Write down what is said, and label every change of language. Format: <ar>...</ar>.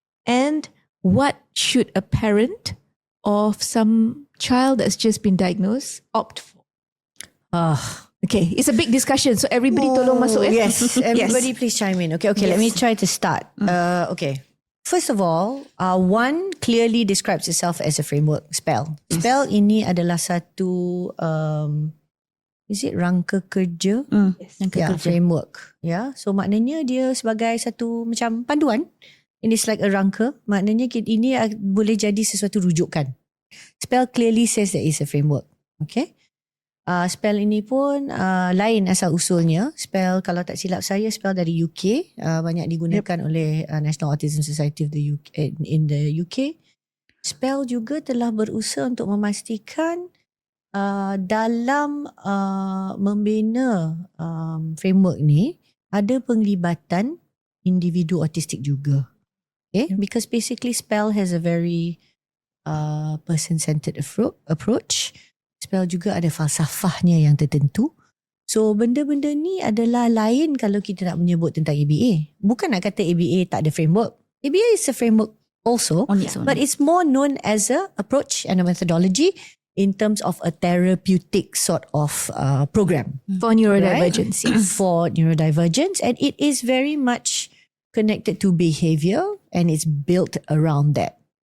<en>And what should a parent of some child that's just been diagnosed opt for? Okay, it's a big discussion. So everybody</en> <ms>tolong masuk.</ms> <en>Yes, everybody please chime in. Okay, let me try to start. Okay. First of all, one clearly describes itself as a framework, SPELL.</en> <ms>SPELL ini adalah satu,</ms> <en>is it</en> <ms>rangka kerja? Framework. So maknanya dia sebagai satu macam panduan.</ms> <en>And it's like a</en> <ms>rangka. Maknanya ini boleh jadi sesuatu rujukan.</ms> <en>SPELL clearly says that it's a framework.</en> <ms>Okay. Spell ini pun lain asal usulnya. Spell, kalau tak silap saya, spell dari UK. Banyak digunakan oleh National Autism Society of the UK,</ms> <en>in the UK.</en> <ms>Spell juga telah berusaha untuk memastikan dalam membina framework ni ada penglibatan individu autistik juga. Okay?</ms> <en>Because basically Spell has a very person-centered approach.</en> <ms>Spell juga ada falsafahnya yang tertentu. So benda-benda ni adalah lain kalau kita nak menyebut tentang ABA. Bukan nak kata ABA tak ada framework.</ms> <en>ABA is a framework also, On its own. but it's more known as a approach and a methodology in terms of a therapeutic sort of program. For neurodivergence. Yes. For neurodivergence, and it is very much connected to behavior and it's built around that.</en>